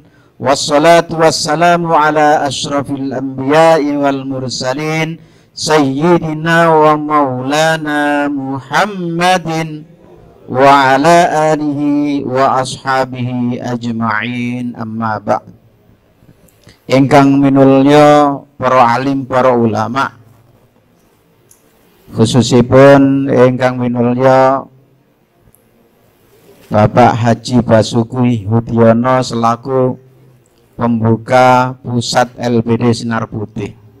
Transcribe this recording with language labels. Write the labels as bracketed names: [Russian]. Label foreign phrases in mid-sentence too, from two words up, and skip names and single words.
[Arabic] والصلاة والسلام على أشرف الأنبياء والمرسلين سيدنا ومولانا محمد وعلى آله وأصحابه أجمعين، أما بعد. [Javanese] Ingkang minulya para alim, para ulama, khususipun ingkang minulya Bapak Haji Basuki Hudiono [Indonesian] selaku pembuka pusat [Javanese] LBD Sinar Putih.